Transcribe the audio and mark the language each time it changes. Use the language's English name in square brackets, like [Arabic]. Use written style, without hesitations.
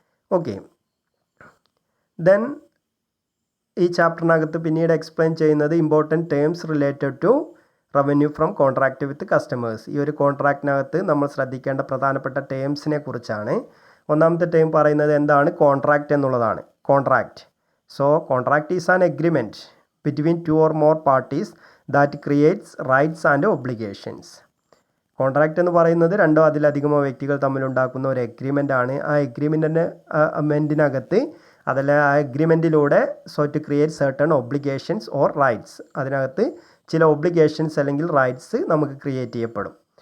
[English] okay, then [Malayalam] ഈ ചാപ്റ്ററിനകത്ത് പിന്നീട് explain ചെയ്യുന്നത് [English] Important terms related to revenue from contract with customers. [Malayalam] ഈ ഒരു കോൺട്രാക്റ്റിനകത്ത് നമ്മൾ ശ്രദ്ധിക്കേണ്ട പ്രധാനപ്പെട്ട ടേംസിനെ കുറിച്ചാണ്. ഒന്നാമത്തെ ടേം പറയുന്നത് എന്താണ്, കോൺട്രാക്റ്റ് എന്നുള്ളതാണ്. [English] Contract, so contract is an agreement between 2 or more parties that creates rights and obligations. [Malayalam] Contract എന്ന് പറയുന്നത് രണ്ടോ അതിലധികമോ വ്യക്തികൾ തമ്മിലുണ്ടാക്കുന്ന ഒരു എഗ്രിമെൻ്റ് ആണ്. ആ എഗ്രിമെൻറ്റിനകത്ത് അതല്ല ആ എഗ്രിമെൻറ്റിലൂടെ [English] to create certain obligations or rights, [Malayalam] അതിനകത്ത് ചില ഒബ്ലിഗേഷൻസ് അല്ലെങ്കിൽ റൈറ്റ്സ് നമുക്ക് ക്രിയേറ്റ് ചെയ്യപ്പെടും.